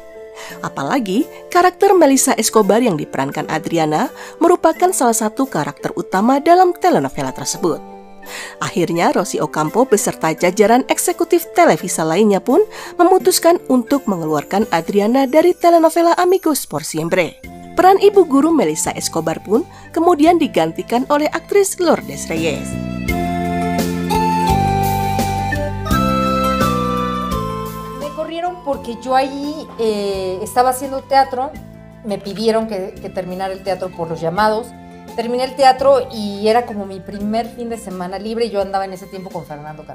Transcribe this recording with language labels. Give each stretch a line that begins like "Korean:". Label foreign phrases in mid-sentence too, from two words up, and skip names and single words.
Indonesian: Apalagi, karakter Melissa Escobar yang diperankan Adriana merupakan salah satu karakter utama dalam telenovela tersebut. Akhirnya, Rosy Ocampo beserta jajaran eksekutif Televisa lainnya pun memutuskan untuk mengeluarkan Adriana dari telenovela Amigos por Siempre. Peran ibu guru Melissa Escobar pun kemudian digantikan oleh aktris Lourdes Reyes.
Spanish: Me corrieron porque yo ahí estaba haciendo teatro, me pidieron que terminara el teatro por los llamados. Terminé el teatro y era como mi primer fin de semana libre y yo andaba en ese tiempo con Fernando Carrillo.